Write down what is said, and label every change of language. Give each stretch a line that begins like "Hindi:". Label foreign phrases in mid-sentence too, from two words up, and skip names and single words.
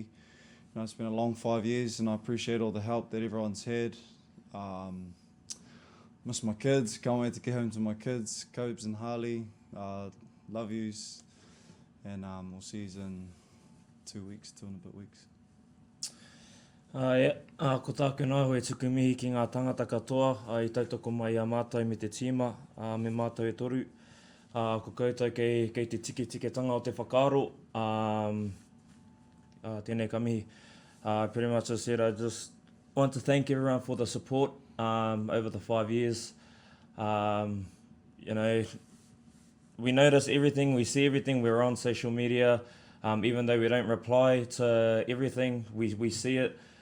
English: You know, it's been a long 5 years, and I appreciate all the help that everyone's had. Miss my kids, can't wait to get home to my kids, Cobes and Harley. Love yous, and we'll see you in 2 weeks, 2.5 weeks.
Māori: Ko tāku nā hoi tuku mihi ki ngā tangata katoa, I tautoko mai a mātou me te tīma, me mātou e toru. Ko koutou kei te tikitanga o te whakaaro. Tēnei ka mihi.
English: Pretty much as I said, I just want to thank everyone for the support over the 5 years. You know, we notice everything, we see everything, we're on social media. Even though we don't reply to everything, we see it.